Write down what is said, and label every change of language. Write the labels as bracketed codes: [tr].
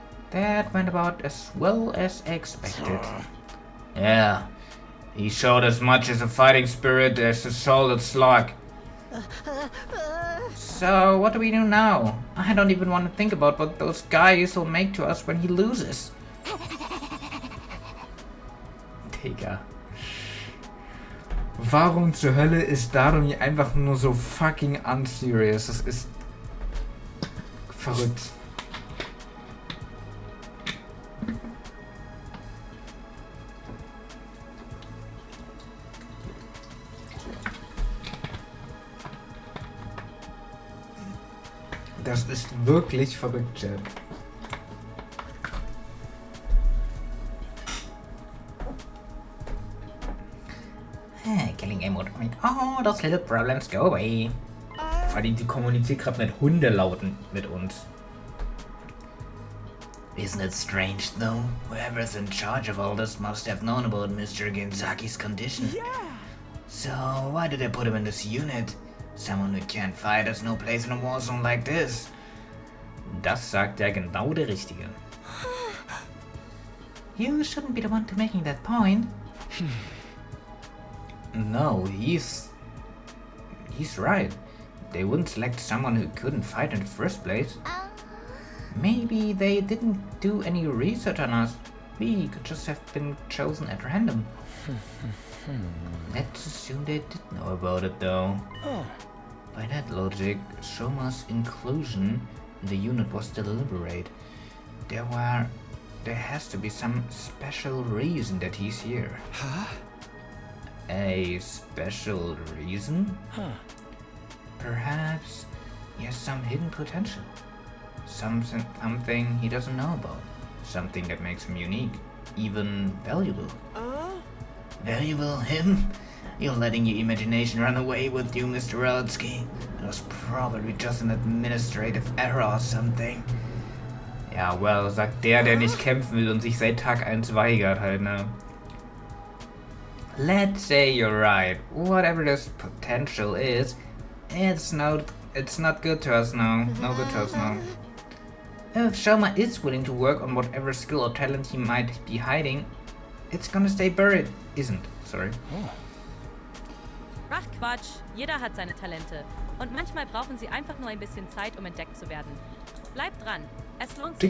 [en] That went about as well as expected. Yeah, he showed as much as a fighting spirit as a solid slug. So what do we do now? I don't even want to think about what those guys will make to us when he loses. [de] Digga. Warum zur Hölle ist Darumi einfach nur so fucking unserious? Das ist verrückt. Das ist wirklich verrückt, Chat. [en] Killing Emo with all those little problems go away. [de] Vor allem, die kommuniziert gerade mit Hundelauten mit uns. [en] Isn't it strange though? Whoever's in charge of all this must have known about Mr. Genzaki's condition. Yeah! So why did they put him in this unit? Someone who can't fight has no place in a war zone like this. [de] Das sagt ja genau der Richtige. [en] You shouldn't be the one to making that point. No, he's right. They wouldn't select someone who couldn't fight in the first place. Maybe they didn't do any research on us. We could just have been chosen at random. Let's assume they did know about it though. By that logic, Shoma's inclusion in the unit was deliberate. There has to be some special reason that he's here. Huh? A special reason? Huh. Perhaps he has some hidden potential. Something he doesn't know about. Something that makes him unique. Even valuable. Valuable him? You're letting your imagination run away with you, Mr. Relsky. It was probably just an administrative error or something. [de] Ja, well, sagt der nicht kämpfen will und sich seit Tag 1 weigert halt, ne? [en] Let's say you're right. Whatever this potential is, it's not good to us now. No good to us now. If Shoma is willing to work on whatever skill or talent he might be hiding, it's gonna stay buried. Isn't, sorry. [de] Ach Quatsch, jeder hat seine Talente. Und manchmal brauchen sie einfach nur ein bisschen Zeit, um entdeckt zu werden. Bleib dran, es lohnt sich.